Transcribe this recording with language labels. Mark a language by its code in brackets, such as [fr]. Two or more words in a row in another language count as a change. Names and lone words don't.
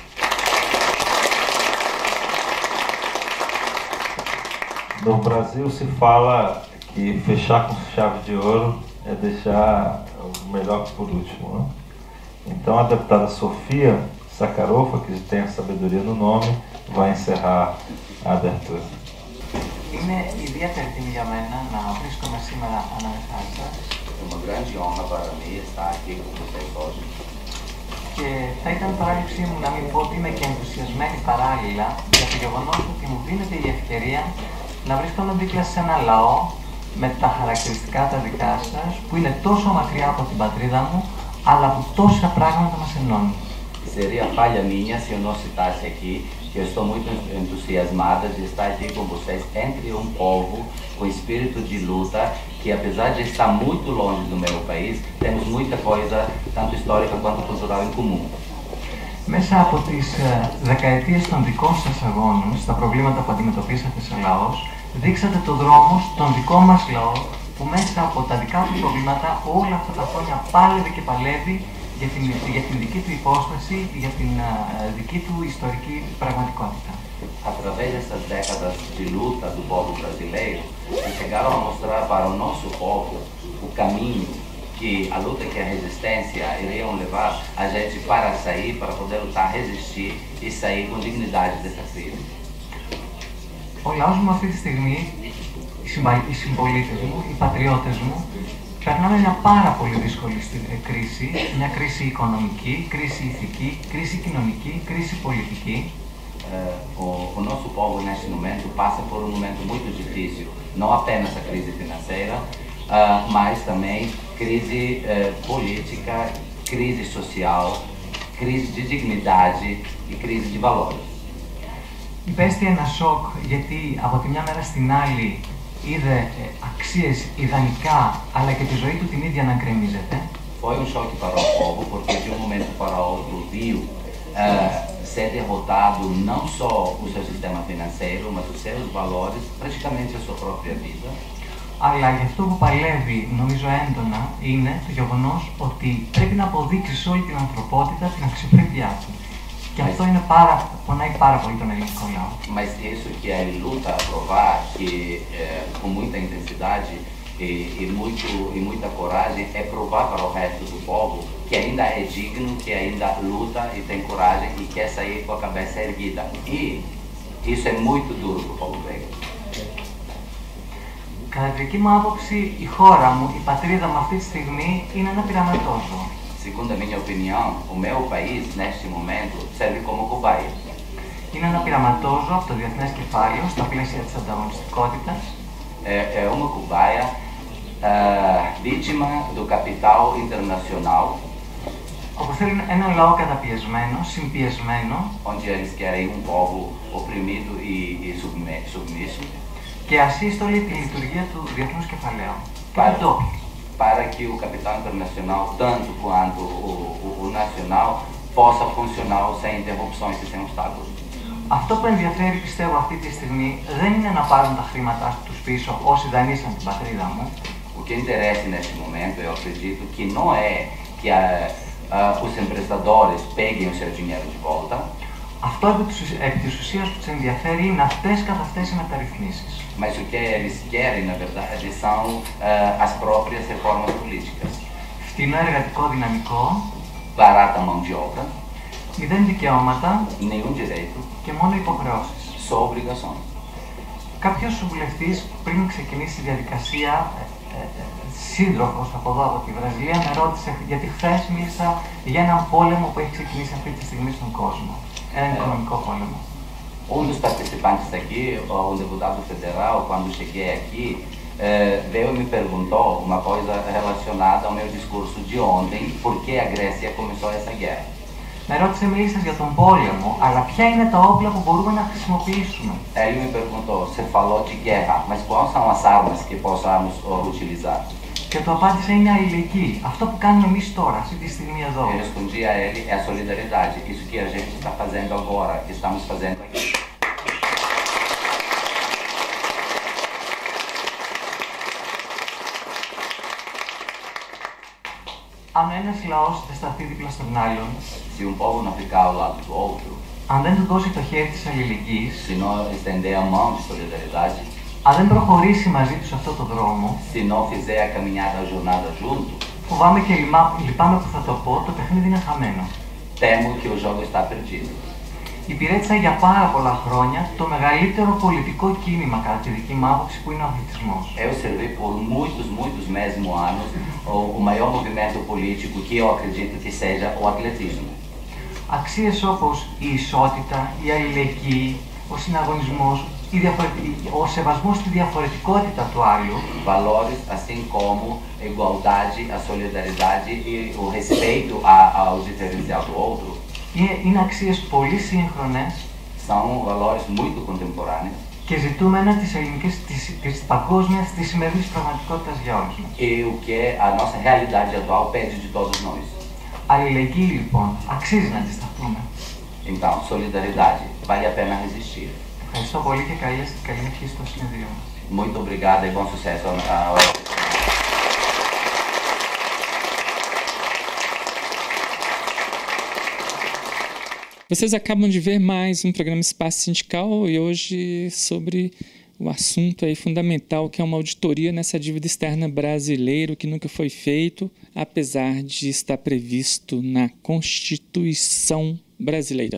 [pt] No Brasil se fala que fechar com chave de ouro é deixar o melhor por último, né? Então a deputada Sofia Sakharova, que tem a sabedoria no nome, vai encerrar a abertura. [el] Είναι ιδιαίτερη τιμή για μένα να βρίσκομαι σήμερα ανάμεσά σας. [pt] É uma grande honra para mim estar aqui com vocês hoje. [el] Και θα ήταν παράληψή μου να μην πω ότι είμαι και ενθουσιασμένη παράλληλα για το γεγονός ότι μου δίνεται η ευκαιρία να βρίσκομαι δίπλα σε ένα λαό με τα χαρακτηριστικά τα δικά σας, που είναι τόσο μακριά από την πατρίδα μου, αλλά που τόσα πράγματα μας ενώνουν. [pt] Seria falha minha se eu não citasse aqui que eu estou muito entusiasmada de estar aqui com vocês entre um povo com espírito de luta, que apesar de estar muito longe do meu país, temos muita coisa, tanto histórica quanto cultural, em comum. [el] Μέσα από τις δεκαετίες των δικών σας αγώνων, στα προβλήματα που αντιμετωπίσατε σαν λαός, δείξατε το δρόμο στον δικό μας λαό, που μέσα από τα δικά του προβλήματα όλα αυτά τα χρόνια πάλευε και παλεύει για την δική του υπόσταση, για την δική του ιστορική πραγματικότητα. [pt] Através dessas décadas de luta do povo brasileiro, chegaram a mostrar para o nosso povo o caminho que a luta, que a resistência iriam levar a gente para sair, para poder lutar, resistir e sair com dignidade dessa crise. [el] Ο λαός μου αυτή τη στιγμή, οι συμπολίτες μου, οι πατριώτες μου, περνάμε μια πάρα πολύ δύσκολη κρίση, μια κρίση οικονομική, κρίση ηθική, κρίση κοινωνική, κρίση πολιτική. [pt] O nosso povo neste momento passa por um momento muito difícil, não apenas a crise financeira, mas também crise política, crise social, crise de dignidade e crise de valores. [el] Υπέστη ένα σοκ γιατί από τη μια μέρα στην άλλη είδε αξίες ιδανικά, αλλά και τη ζωή του την ίδια να γκρεμίζεται. [pt] Foi um choque para o povo, porque de um momento para outro viu ser derrotado não só o seu sistema financeiro, mas os seus valores, praticamente a sua própria vida. [el] Αλλά γι' αυτό που παλεύει, νομίζω έντονα, είναι το γεγονός ότι πρέπει να αποδείξει σε όλη την ανθρωπότητα την αξιοπρέπειά του. Και αυτό είναι πονάει πάρα πολύ τον ελληνικό λαό. [pt] Mas isso que ele luta a provar, que com muita intensidade e muita coragem, é provar para o resto do povo que ainda é digno, que ainda luta e tem coragem e quer sair com a cabeça erguida. E isso é muito duro para o povo grego. [el] Κατά τη δική μου άποψη, η χώρα μου, η πατρίδα μου αυτή τη στιγμή είναι ένα πειραματόζωο. [pt] Segundo a minha opinião, o meu país, neste momento, serve como cobaia. [el] Είναι ένα πειραματόζωο από το διεθνές κεφάλαιο στα πλαίσια της ανταγωνιστικότητας. [pt] É uma cobaia vítima do capital internacional. [el] Όπως θέλουν έναν λαό καταπιεσμένο, συμπιεσμένο. [pt] Onde eles querem um povo oprimido e submisso. [el] Και ασύστολη τη λειτουργία του διεθνούς κεφαλαίου. [pt] Para que o capital internacional, tanto quanto o nacional, possa funcionar sem interrupções e sem obstáculos. [el] Αυτό που ενδιαφέρει, πιστεύω, αυτή τη στιγμή δεν είναι να πάρουν τα χρήματά τους πίσω όσοι δανείσαν την πατρίδα μου. [pt] O que interessa neste momento, eu acredito, que não é que os emprestadores peguem o seu dinheiro de volta. [el] Αυτό επί της ουσίας που τους ενδιαφέρει είναι αυτές καθ' αυτές οι μεταρρυθμίσεις. [pt] Mas o que eles querem, na verdade, são as próprias reformas políticas. [el] Φτηνό εργατικό δυναμικό. [pt] Barata mão de obra. [el] Μηδέν δικαιώματα. [pt] Nenhum direito. [el] Και μόνο υποχρεώσεις. [pt] Só obrigações. [el] Κάποιος βουλευτής πριν ξεκινήσει η διαδικασία, σύντροφος από εδώ από τη Βραζιλία, με ρώτησε γιατί χθες μίλησα για έναν πόλεμο που έχει ξεκινήσει αυτή τη στιγμή στον κόσμο. Έναν οικονομικό πόλεμο. [pt] Um dos participantes aqui, um deputado federal, quando cheguei aqui, veio e me perguntou uma coisa relacionada ao meu discurso de ontem, por que a Grécia começou essa guerra. [el] Με ρώτησε, μίλησες για τον πόλεμο, αλλά ποια είναι τα όπλα που μπορούμε να χρησιμοποιήσουμε. [pt] Ele me perguntou, você falou de guerra, mas quais são as armas que possamos utilizar? [el] Και του απάντησα, είναι αλληλεγγύη. Αυτό που κάνουμε εμείς τώρα, αυτή τη στιγμή εδώ. [pt] Eu respondi a ele, é a solidariedade. Isso que a gente está fazendo agora, que estamos fazendo aqui. [el] Αν ένας λαός δεν σταθεί δίπλα στον άλλον, [pt] se um povo não ficar ao lado do outro, [el] αν δεν του δώσει το χέρι της αλληλεγγύης, [pt] se não estender a mão de solidariedade, [el] αν δεν προχωρήσει μαζί του σε αυτόν τον δρόμο, [pt] se não fizer a caminhada, a jornada junto, [el] φοβάμαι και λυπάμαι που θα το πω, το παιχνίδι είναι χαμένο. [pt] Temo que o jogo está perdido. [el] Υπηρέτησα για πάρα πολλά χρόνια το μεγαλύτερο πολιτικό κίνημα, κατά τη δική μου άποψη, που είναι ο αθλητισμός. [pt] Eu servi por muitos mesmo anos o maior movimento político que eu acredito que seja o atletismo. [el] Αξίες όπως η ισότητα, η αλληλεγγύη, ο συναγωνισμός, o σεβασμός στη διαφορετικότητα του άλλου. [pt] Valores assim como a igualdade, a solidariedade e o respeito ao diferencial do outro. [el] Είναι αξίες πολύ σύγχρονες. [pt] São valores muito contemporâneos. [el] Και ζητούμενα της ελληνικής, της παγκόσμιας, της σημερινής πραγματικότητας για όλους μας. [pt] E o que a nossa realidade atual pede de todos nós. [el] Αλληλεγγύη λοιπόν, αξίζει να αντισταθούμε. [pt] Então, solidariedade, vale a pena resistir. [el] Ευχαριστώ πολύ και καλή ευχή στο συνεδρίο μας. [pt] Muito obrigado e bom sucesso ao Vocês acabam de ver mais um programa Espaço Sindical e hoje sobre o assunto aí fundamental que é uma auditoria nessa dívida externa brasileira, que nunca foi feito, apesar de estar previsto na Constituição brasileira.